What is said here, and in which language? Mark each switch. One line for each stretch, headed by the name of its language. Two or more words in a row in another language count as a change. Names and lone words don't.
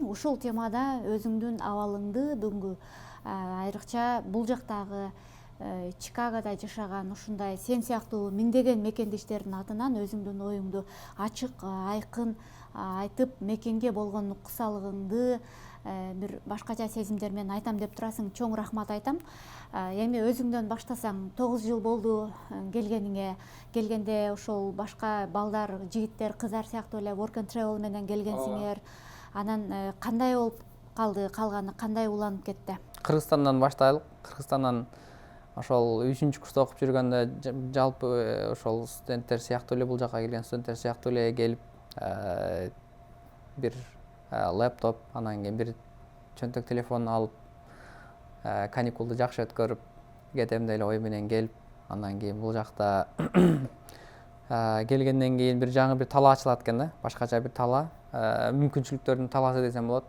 Kyrgyz: Ушул темада өзүңдүн абалыңды бүгүнкү айрыкча бул жактагы Чикагода жашаган ушундай сен сыяктуу миңдеген мекендештердин атынан өзүңдүн оюңду ачык, айкын айтып, мекенге болгон уксалыгыңды бир башкача сезимдер менен айтам деп турасың. Чоң рахмат айтам. Эми өзүңдөн баштасаң, 9 жыл болду келгениңе. Келгенде ошол башка балдар, жигиттер, кыздар сыяктуу эле
English: work and travel
Kyrgyz: менен келгенсиңер. Анан кандай болуп калганы кандай уланып кетти? Кыргызстандан баштайлык. Кыргызстандан ошол 3-курста окуп жүргөндө жалпы ошол студенттер сыяктуу эле, бул жака келген студенттер сыяктуу эле келип бир лэптоп, анан кийин бир чөнтөк телефон алып, каникулду жакшы өткөрүп, кетем деле ой менен келип, андан кийин бул жакта келгенден кийин бир жаңы бир тала ачылат экен да, башкача бир тала, мүмкүнчүлүктөрдүн таласы десем болот.